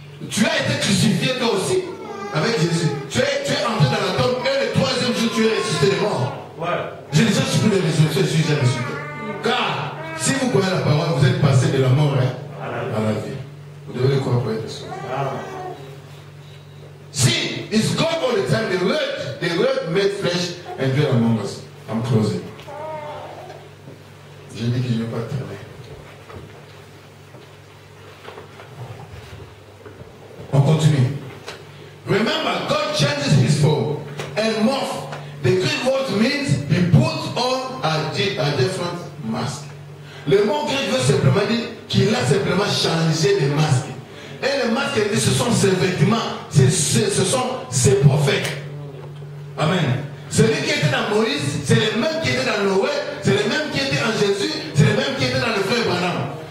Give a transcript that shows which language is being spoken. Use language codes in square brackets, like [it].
[fr] Tu as été crucifié toi aussi avec Jésus. Tu es entré dans la tombe et le troisième jour tu es ressuscité des morts. Je ne cherche plus de résurrection, je suis déjà ressuscité. Car si vous croyez la parole, vous êtes passé de la mort à la vie. Vous devez le croire pour être sauvé. [en] See, it's God all the time. The word made flesh and dwelt among us. I'm closing. [fr] J'ai dit que je ne vais pas traîner. On continue. [en] Remember, God changes his form and morph. The Greek word means he puts on a different mask. [fr] Le mot grec veut simplement dire qu'il a simplement changé de masque. Et le masque, ce sont ses vêtements, ce sont ses prophètes. Amen. Celui qui était dans Moïse, c'est le même qui était dans Noé, c'est le même qui était en Jésus, c'est le même qui était dans le frère Branham.